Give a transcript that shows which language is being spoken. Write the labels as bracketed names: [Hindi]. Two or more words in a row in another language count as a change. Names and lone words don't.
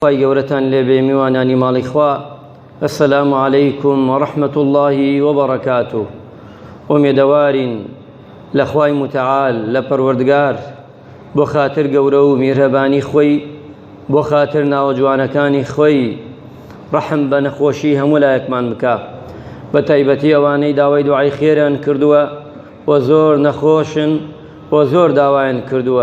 [Central Kurdish] خی گەورەتان لێبێ میوانانی ماڵی خوا. [Arabic] السلام عليكم ورحمة الله وبركاته. [Central Kurdish] ومێدەوارین لە خوای متعال لە پەروەردگار بۆ خاتر گەورە و میهرەبانی خۆی، بۆ خاتر ناوە جوانەکانی خۆی ڕەحم بە نەخۆشی هەموو لایەکمان بکە، بە تایبەتی ئەوانەی داوای دوعای خێران کردووە و زۆر نەخۆشن و زۆر داوایان کردووە.